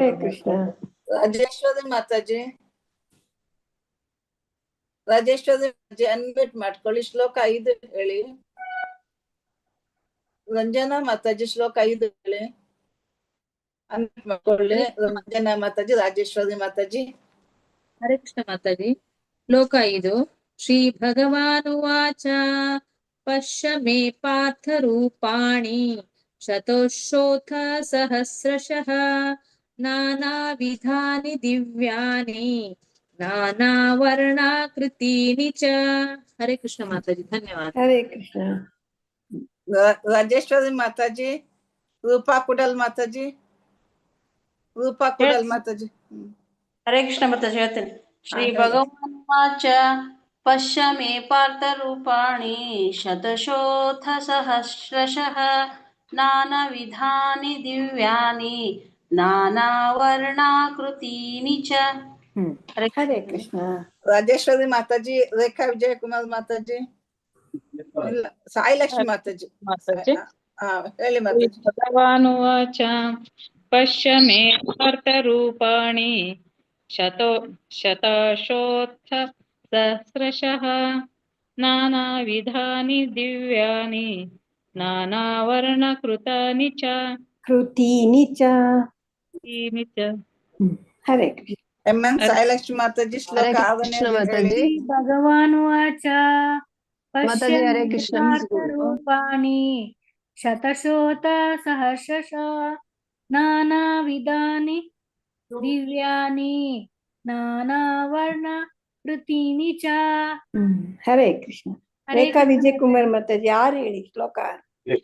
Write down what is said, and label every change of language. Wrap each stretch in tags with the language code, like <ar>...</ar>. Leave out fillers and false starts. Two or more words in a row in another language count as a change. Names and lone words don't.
<kn>ರಾಜೇಶ್ವರಿ ಮಾತಾಜಿ. ರಾಜೇಶ್ವರಿ ಅನ್ಮ್ಯೂಟ್ ಮಾಡ್ಕೊಳ್ಳಿ. ಶ್ಲೋಕ 5 ಹೇಳಿ. ರಂಜನಾ ಮಾತಾಜಿ ಶ್ಲೋಕ 5 ಹೇಳಿ. ಅನ್ಮ್ಯೂಟ್ ಮಾಡ್ಕೊಳ್ಳಿ. ರಂಜನಾ ಮಾತಾಜಿ, ರಾಜೇಶ್ವರಿ ಮಾತಾಜಿ. ಹರೇ ಕೃಷ್ಣ ಮಾತಾಜಿ. ಶ್ಲೋಕ 5.</kn> <sa>ಶ್ರೀ ಭಗವಾನುವಾಚ ಪಶ್ಯ ಮೇ ಪಾರ್ಥ ರೂಪಾಣಿ ಶತಶೋಥ ಸಹಸ್ರಶಃ ನಾನಾ ವಿಧಾನಿ ದಿವ್ಯಾನಿ ನಾನಾ ವರ್ಣಾಕೃತೀನಿ ಚ.</sa> <kn>ಹರೇ ಕೃಷ್ಣ ಮಾತಾಜಿ. ಧನ್ಯವಾದ. ಹರೇ ಕೃಷ್ಣ. ರಾಜೇಶ್ವರಿ ಮಾತಾಜಿ. ರೂಪಾ ಕುಡಲ್ ಮಾತಾಜಿ. ರೂಪಾ ಕುಡಲ್ ಮಾತಾಜಿ. ಹರೇ ಕೃಷ್ಣ ಮಾತಾಜಿ ಹೇಳ್ತೇನೆ.</kn> <sa>ಶ್ರೀ ಭಗವಾನುವಾಚ ಪಶ್ಯ ಮೇ ಪಾರ್ಥ ರೂಪಾಣಿ ಶತಶೋಥ ಸಹಸ್ರಶಃ ನಾನಾ ವಿಧಾನಿ ದಿವ್ಯಾನಿ ನಾನಾ ವರ್ಣಾಕೃತೀನಿ ಚ.</sa> <kn>ಹರೇ ಕೃಷ್ಣ. ರಾಜೇಶ್ವರಿ ಮಾತಾಜಿ. ರೇಖಾ ವಿಜಯಕುಮಾರ್ ಮಾತಾಜಿ. ಇಲ್ಲ, ಸಾಯಿಲಕ್ಷ್ಮಿ ಮಾತಾಜಿ. ಹೇಳಿ ಮಾತಾಜಿ.</kn> <sa>ಭಗವಾನುವಾಚ ಪಶ್ಯ ಮೇ ಪಾರ್ಥ ರೂಪಾಣಿ ಶತಶೋಥ ಸಹಸ್ರಶಃ ನಾನಾ ವಿಧಾನಿ ದಿವ್ಯಾನಿ ನಾನಾ ವರ್ಣಕೃತಾನಿ ಚ. ಕೃತೀನಿ ಚ.</sa> <kn>ಹರೇ ಕೃಷ್ಣ. ಎಂ.ಎನ್. ಸಾಯಿಲಕ್ಷ್ಮಿ ಮಾತಾಜಿ ಶ್ಲೋಕ 6</kn> <sa>ಭಗವಾನುವಾಚ ಪಶ್ಯ</sa> <kn>ಹರೇ ಕೃಷ್ಣ.</kn> <sa>ರೂಪಾಣಿ ಶತಶೋಥ ಸಹಸ್ರಶಃ ನಾನಾ ವಿಧಾನಿ ದಿವ್ಯಾನಿ ನಾನಾ ವರ್ಣ ಕೃತೀನಿ ಚ.</sa> <kn>ಹರೇ ಕೃಷ್ಣ. ರೇಖಾ ವಿಜಯಕುಮಾರ್ ಮಾತಾಜಿ 6 ಹೇಳಿ. ಶ್ಲೋಕ 6.</kn>